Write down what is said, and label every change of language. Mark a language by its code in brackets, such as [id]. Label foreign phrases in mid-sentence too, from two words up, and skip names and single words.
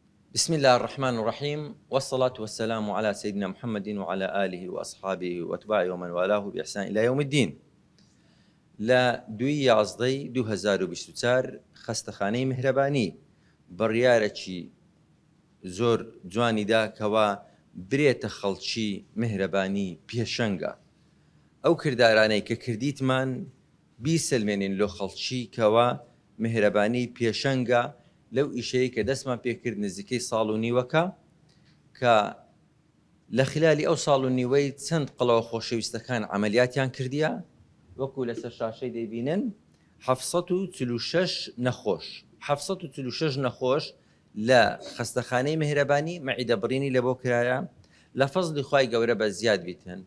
[ar] بسم الله الرحمن الرحيم، والصلاة والسلام على سيدنا محمد وعلى آله وأصحابه وأتباعه ومن والاه بإحسان إلى يوم الدين. [ckb] لە 2024 خەستەخانەی میهرەبانی بڕیارێکی زۆر جوانیدا کەوا برێتە خەڵکی میهرەبانی پێشەنگە. ئەو کردارانەی کە کردیتمان بیسەلمێنین لۆ خەڵکی کەوا میهرەبانی پێشەنگە لەو ئیشەیە کە دەستمان پێکرد نزیکەی ساڵ و نیوەکە کە لە خلالی ئەو ساڵ و نیوەی چەند قڵەوە خۆشەویستەکان عملیاتیان کردیە، وەکو لەسەر شاشەی دەیبینن 746 نەخۆش 746 نەخۆش لە خەستەخانەی میهرەبانی مەعیدەبڕینی لە بۆ کرایە لە فەزلی خوای گەورە بە زیاد بیتن.